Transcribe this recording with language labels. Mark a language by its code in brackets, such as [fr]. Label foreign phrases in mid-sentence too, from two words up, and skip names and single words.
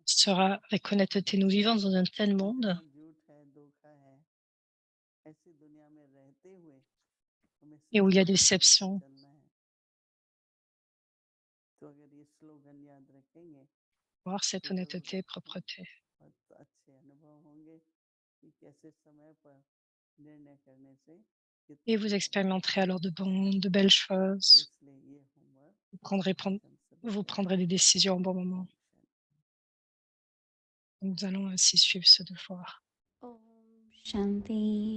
[fr] sera avec honnêteté. Nous vivons dans un tel monde [hi] जहाँ झूठ है, धोखा है, ऐसी दुनिया में रहते हुए हमें [fr] et où il y a [hi] सच्चाई से [fr] déception. [hi] चलना है। तो अगर ये स्लोगन याद रखेंगे [fr] Voir cette [hi] तो जरूर [fr] honnêteté, [hi] आपको [fr] propreté. [hi] बहुत अच्छे अनुभव होंगे कि कैसे समय पर निर्णय करने से [fr] Et [hi] कितना [fr] vous [hi] लाभ होता [fr] expérimenterez [hi] है। [fr] alors de belles choses. [hi] इसलिए ये होमवर्क [fr] Vous prendrez, [hi] आज हम सभी [fr] vous [hi] करें। [fr] prendrez des décisions au bon moment. [hi] ओम शांति। [fr] Nous allons ainsi suivre ce devoir. [hi] ओम शांति।